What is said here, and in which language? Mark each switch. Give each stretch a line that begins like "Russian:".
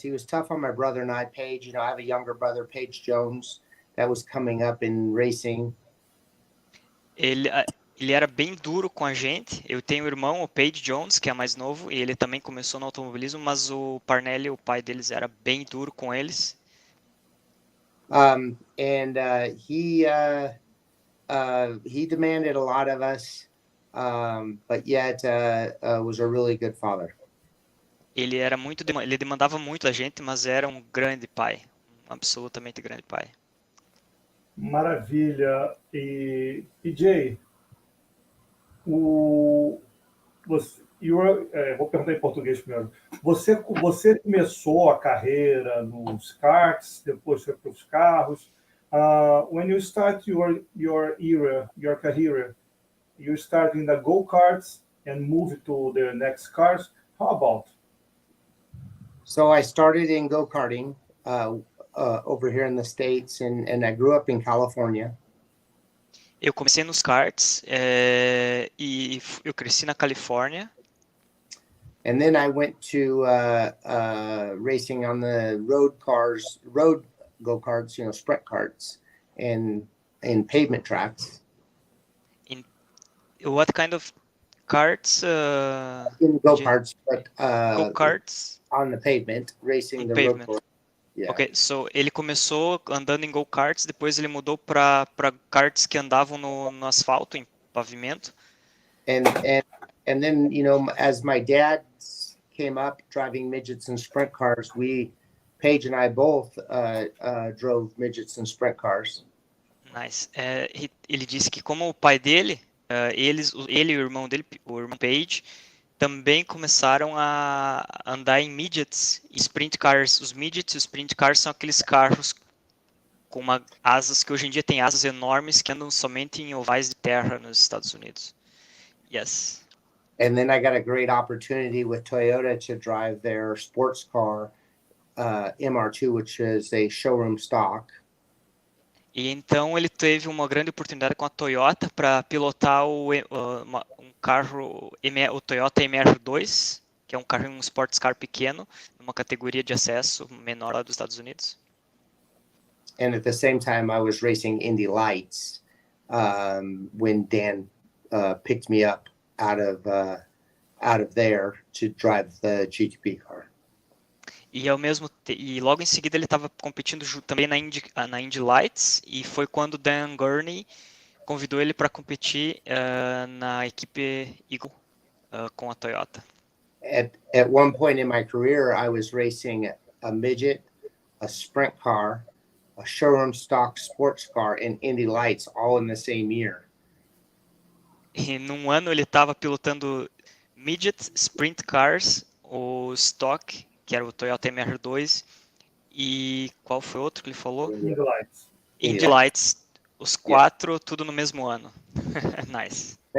English: He was tough on my brother and I, Paige. I have a younger brother, Paige Jones, that was coming up in racing.
Portuguese: Ele era bem duro com a gente. Eu tenho um irmão, o Paige Jones, que é mais novo, e ele também começou no automobilismo, mas o Parnelli, o pai deles, era bem duro com eles.
English: He demanded a lot of us, but yet was a really good father.
Portuguese: Ele demandava muito da gente, mas era um grande pai, um absolutamente grande pai. Maravilha. E PJ, vou perguntar em português primeiro. Você começou a carreira nos karts, depois foi para os carros.
English: When you start your career, you start in the go-karts and move to the next cars. How about? So I started in go-karting over here in the States, and I grew up in California.
Portuguese: Eu comecei nos karts e eu cresci na Califórnia.
English: And then I went to racing on the road go-karts, sprint karts, and pavement tracks. In what kind of karts? In go-karts, but Go-karts on the pavement, racing the pavement. road course. Yeah.
Portuguese: Ok, so ele começou andando em go-karts, depois ele mudou para karts que andavam no asfalto, em pavimento.
English: And then, as my dad came up driving midgets and sprint cars, Paige and I both drove midgets and sprint cars. Nice.
Portuguese: Ele disse que como o pai dele, ele e o irmão dele, o irmão Paige, também começaram a andar em midgets e sprint cars. Os midgets e os sprint cars são aqueles carros com asas que hoje em dia tem asas enormes que andam somente em ovais de terra nos Estados Unidos.
English: Yes. And then I got a great opportunity with Toyota to drive their sports car MR2, which is a showroom stock.
Portuguese: E então ele teve uma grande oportunidade com a Toyota para pilotar um carro, o Toyota MR2, que é um sports car pequeno, numa categoria de acesso menor lá dos Estados Unidos.
English: And at the same time, I was racing Indy Lights when Dan picked me up out of there to drive the GTP car.
Portuguese: E logo em seguida ele estava competindo também na Indy Lights, e foi quando Dan Gurney convidou ele para competir na equipe Eagle com a Toyota.
English: At one point in my career, I was racing a midget, a sprint car, a showroom stock sports car, and Indy Lights all in the same year.
Portuguese: E num ano ele estava pilotando midget, sprint cars, o stock, que era o Toyota MR2, e qual foi outro que ele falou? Indy Lights. Indy Lights, os quatro, tudo no mesmo ano.
English: Nice.